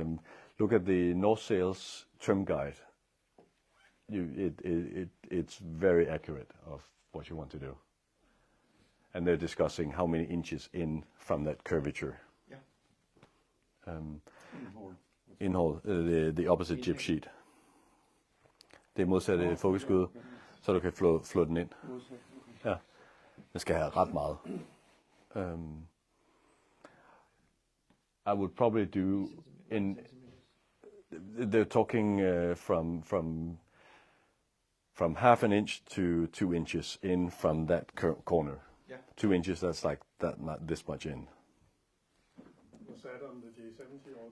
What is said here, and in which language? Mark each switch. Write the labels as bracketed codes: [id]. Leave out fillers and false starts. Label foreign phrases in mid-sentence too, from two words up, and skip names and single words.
[en] Look at the North Sails trim guide. It's very accurate of what you want to do. And they're discussing how many inches in from that curvature. Yeah. Indhold, the opposite jib sheet. [da] Det er modsatte fokusskud, så du kan flå den ind. Ja, den skal have ret meget. [en] I would probably do they're talking from half an inch to 2 inches in from that corner. Yeah. 2 inches, that's like that, not this much in. Was that on the J70? Or